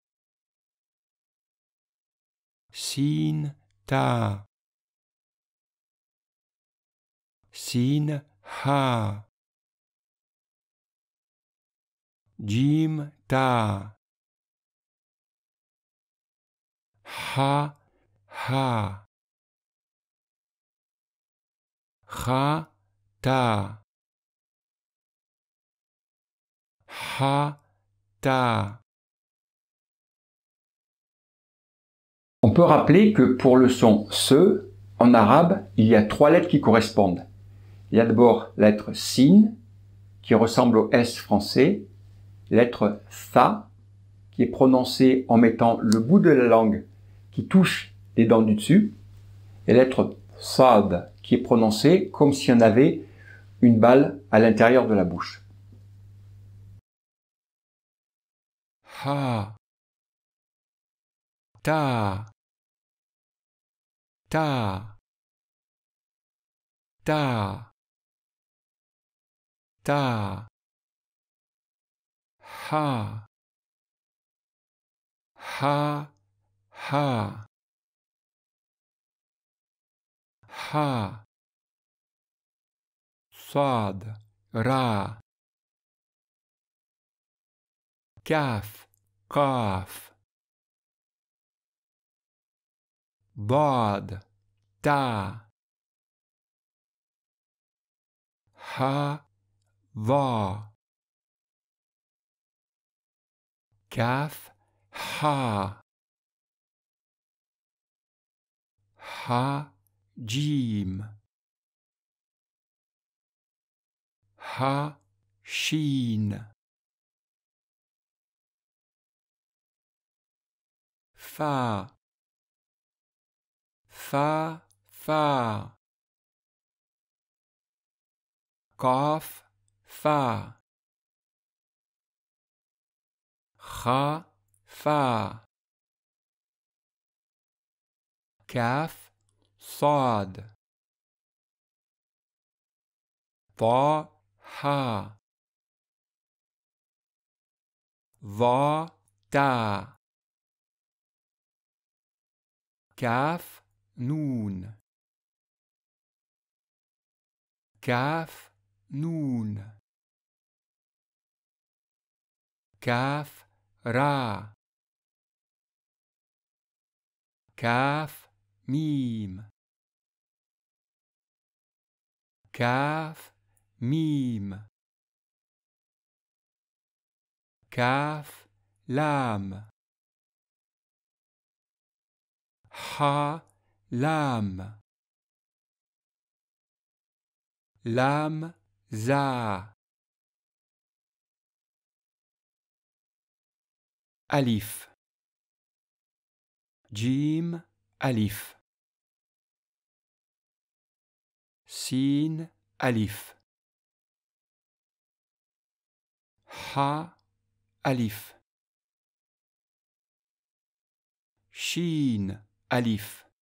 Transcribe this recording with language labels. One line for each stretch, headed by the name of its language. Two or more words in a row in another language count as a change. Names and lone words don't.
Arabic: سين تا سين ها جيم تا ها ها خا تا ها تا.
French: On peut rappeler que pour le son se, en arabe, il y a 3 lettres qui correspondent. Il y a d'abord la lettre sin, qui ressemble au S français, la lettre tha, qui est prononcée en mettant le bout de la langue qui touche les dents du dessus, et la lettre sad, qui est prononcée comme si on avait une balle à l'intérieur de la bouche.
Arabic: ها تا تا تا تا ها ها ها ها صاد را كاف قاف ضاد تا ها ظا كاف ها ها جيم ها شين فا فا فا قاف فا خا فا كاف صاد طا ها ظا تا كاف نون كاف نون كاف را كاف ميم كاف ميم كاف لام حا لام لام زا ألف جيم ألف سين ألف حا ألف شين ألف